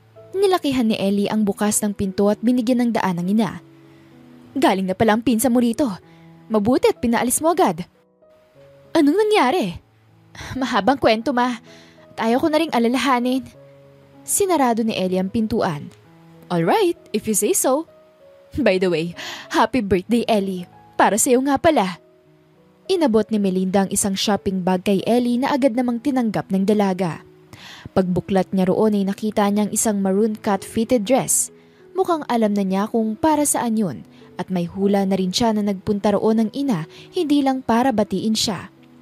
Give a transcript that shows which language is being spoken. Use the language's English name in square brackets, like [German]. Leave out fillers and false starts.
[Filipino] Nilakihan ni Ellie ang bukas ng pinto at binigyan ng daan ng ina. Galing na pala ang pinsa mo rito. Mabuti at pinaalis mo agad. Anong nangyari? Mahabang kwento, ma. At ayaw ko na ring alalahanin. Sinarado ni Ellie ang pintuan. [English] Alright, if you say so. By the way, happy birthday, Ellie. [Filipino] Para sa'yo nga pala. Inabot ni Melinda ang isang shopping bag kay Ellie na agad namang tinanggap ng dalaga. Pagbuklat niya roon ay nakita niyang isang maroon cut-fitted dress. Mukhang alam na niya kung para saan yun at may hula na rin siya na nagpunta roon ng ina hindi lang para batiin siya.